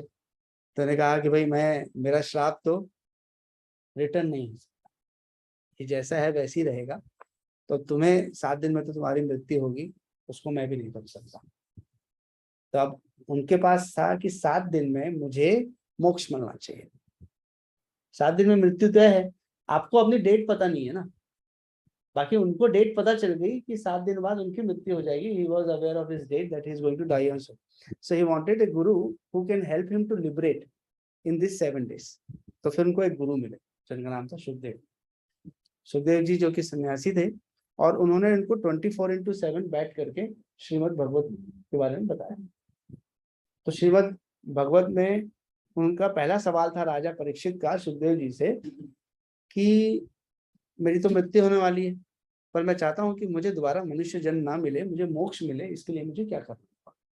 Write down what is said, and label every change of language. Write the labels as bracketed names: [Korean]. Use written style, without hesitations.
[Hindi] तो उन्होंने कहा कि भाई मेरा श्राप तो रिटर्न नहीं हो सकता, कि जैसा है वैसे ही रहेगा, तो तुम्हें 7 दिन में तो तुम्हारी मृत्यु होगी, उसको मैं भी नहीं कर सकता। तो अब उनके पास था कि 7 दिन में मुझे मोक्ष मिलना चाहिए। 7 दिन में मृत्यु तय है, आपको अपनी डेट पता नहीं है ना, बाकी उनको डेट पता चल गई कि 7 दिन बाद उनकी मृत्यु हो जाएगी। [English] He was aware of his date that he is going to die also. So he wanted a guru who can help him to liberate in these 7 days. [Hindi] तो फिर उनको एक गुरु मिले जिनका नाम था सुखदेव। सुखदेव जी जो कि सन्यासी थे, और उन्होंने इनको 24/7 बैठ करके श्रीमद् भगवत के बारे में बताया। तो श्रीमद् भगवत में उनका पहला सवाल था राजा परीक्षित का सुखदेव जी से कि मेरी तो मृत्यु होने वाली है, पर मैं चाहता हूं कि मुझे दोबारा मनुष्य जन्म ना मिले, मुझे मोक्ष मिले, इसके लिए मुझे क्या करना होगा।